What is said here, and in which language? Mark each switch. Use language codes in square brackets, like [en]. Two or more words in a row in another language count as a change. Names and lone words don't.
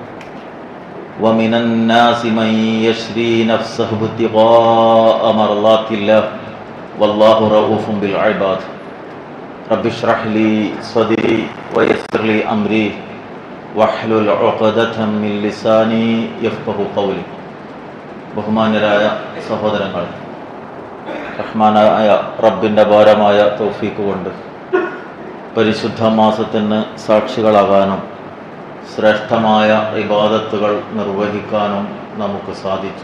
[ar] ومن الناس من يشري نفسه ابتغاء مرضات الله والله رؤوف بالعباد. رب اشرح لي صدري ويسر لي أمري واحلل عقدة من لساني يفقهوا قولي. [ml] ബഹുമാന്യരായ സഹോദരങ്ങൾ, റഹ്മാനായ റബ്ബിൻ്റെ ഭാരമായ തൗഫീഖ് കൊണ്ട് പരിശുദ്ധ മാസത്തിന് സാക്ഷികളാകാനും ശ്രേഷ്ഠമായ ഇബാദത്തുകൾ നിർവഹിക്കാനും നമുക്ക് സാധിച്ചു.